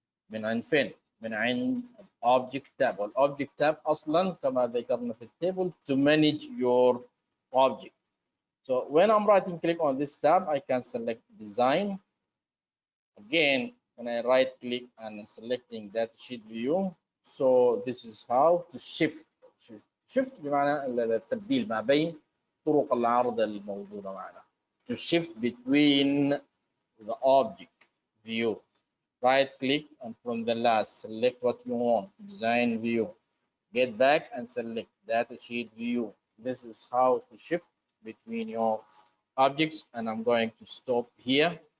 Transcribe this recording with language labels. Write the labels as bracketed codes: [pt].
[ar] من عند فين؟ من عند object tab. والobject tab أصلا كما ذكرنا في التable [en] to manage your object. So when I'm right click on this tab, I can select design. Again, when I right click and selecting that sheet view, so this is how to shift. [ar] Shift بمعنى التبديل ما بين طرق العرض الموجودة معنا. [en] To shift between the object view. Right click and from the last select what you want. Design view. Get back and select data sheet view. This is how to shift between your objects, and I'm going to stop here.